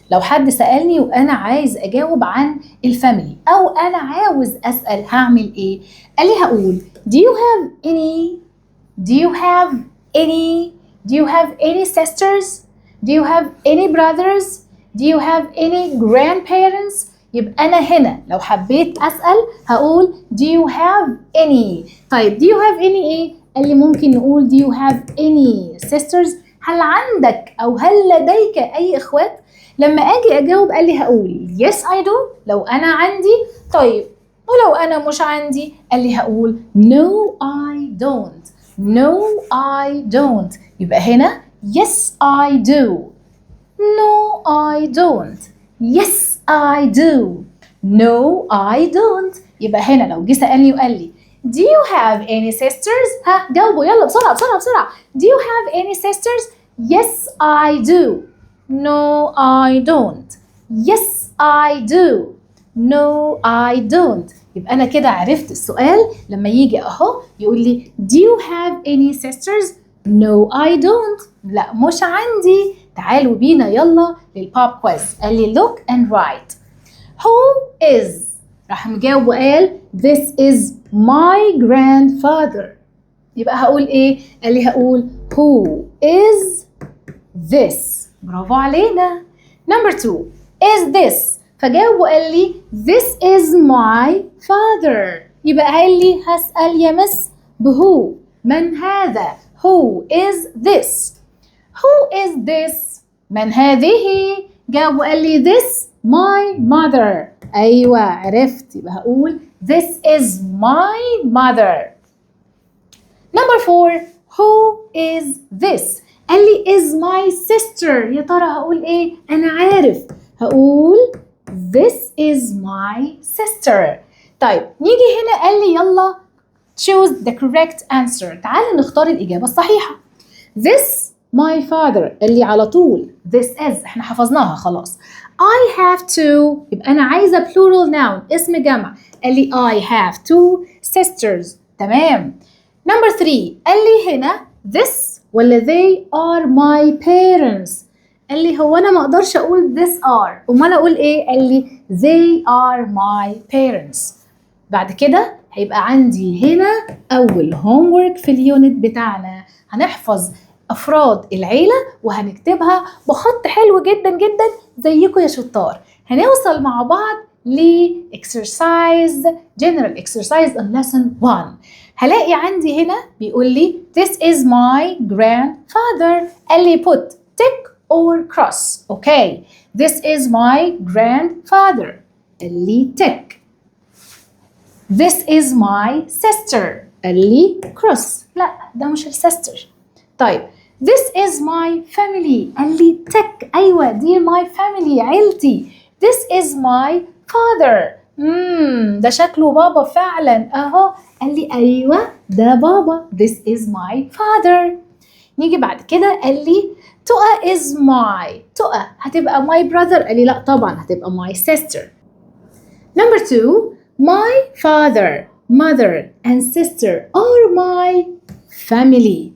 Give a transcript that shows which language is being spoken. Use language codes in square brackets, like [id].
[ar] لو حد سألني وأنا عايز أجاوب عن الفاميلي أو أنا عاوز أسأل هعمل إيه؟ قال لي هقول [en] Do you have any? Do you have any? Do you have any sisters? Do you have any brothers? Do you have any grandparents? [ar] يبقى أنا هنا لو حبيت أسأل هقول [en] Do you have any؟ [ar] طيب Do you have any إيه؟ قال لي ممكن نقول [en] Do you have any sisters؟ [ar] هل عندك أو هل لديك أي إخوات؟ لما أجي أجاوب قال لي هقول [en] Yes I do [ar] لو أنا عندي. طيب ولو أنا مش عندي قال لي هقول [en] No I don't. No I don't. [ar] يبقى هنا [en] Yes I do. No I don't. Yes I do. No I don't. [ar] يبقى هنا لو جه سألني وقال لي [en] Do you have any sisters؟ [ar] ها جاوبوا يلا بسرعة بسرعة بسرعة. [en] Do you have any sisters؟ Yes I do. No I don't. Yes I do. No I don't. [ar] يبقى أنا كده عرفت السؤال لما يجي أهو يقول لي [en] Do you have any sisters؟ No I don't. [ar] لا مش عندي. تعالوا بينا يلا للبوب كويز. قال لي [en] look and write. Who is؟ [ar] راح مجاوب وقال [en] This is my grandfather. [ar] يبقى هقول ايه؟ قال لي هقول [en] Who is this؟ [ar] برافو علينا. [en] Number 2 is this. [ar] فجاوب وقال لي [en] This is my father. [ar] يبقى قال لي هسأل يا مس بهو. من هذا؟ [en] Who is this؟ Who is this؟ [ar] من هذه؟ جاوب وقال لي [en] This my mother. [ar] أيوة عرفت. يبقى هقول [en] This is my mother. Number 4 Who is this؟ [ar] قال لي [en] is my sister. [ar] يا ترى هقول ايه؟ أنا عارف. [en] هقول This is my sister. [ar] طيب نيجي هنا قال لي يلا [en] choose the correct answer. [ar] تعال نختار الإجابة الصحيحة. [en] This my father. [ar] قال لي على طول [en] this is. [ar] احنا حفظناها خلاص. [en] I have two. [ar] يبقى أنا عايزة plural noun اسم جمع. قال لي [en] I have two sisters. [ar] تمام. [en] Number 3 [ar] قال لي هنا [en] this [ar] ولا [en] they are my parents. [ar] قال لي هو أنا ما أقدرش أقول [en] this are. [ar] أمال أقول إيه؟ قال لي [en] they are my parents. [ar] بعد كده هيبقى عندي هنا أول homework في اليونت بتاعنا. هنحفظ أفراد العيلة وهنكتبها بخط حلو جدا جدا زيكم يا شطار. هنوصل مع بعض ل [en] exercise general exercise on lesson 1. [ar] هلاقي عندي هنا بيقول لي [en] this is my grandfather. [ar] قال لي [en] put tick or cross. okay this is my grandfather. [ar] قال لي tick. [en] this is my sister. [ar] قال لي cross. لا ده مش السيستر. طيب [en] This is my family. [ar] قال لي تك. أيوة دي my family عيلتي. [en] This is my father. [ar] ده شكله بابا فعلا أهو. قال لي أيوة ده بابا. [en] This is my father. [ar] نيجي بعد كده قال لي تقى is my. تقى هتبقى [en] my brother. [ar] قال لي لا طبعا هتبقى [en] my sister. Number 2, my father, mother and sister are my family.